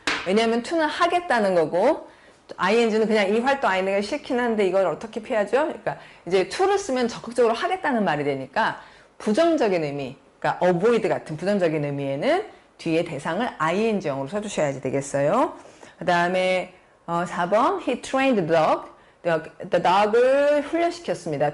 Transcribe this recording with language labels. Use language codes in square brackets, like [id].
[ko] 왜냐하면 to는 하겠다는 거고 ing는 그냥 이 활동 ing가 싫긴 한데 이걸 어떻게 피하죠? 그러니까 이제 to를 쓰면 적극적으로 하겠다는 말이 되니까 부정적인 의미, 그러니까 avoid 같은 부정적인 의미에는 뒤에 대상을 ing형으로 써주셔야지 되겠어요. 그 다음에 4번 [en] He trained the dog. [ko] The dog을 훈련시켰습니다.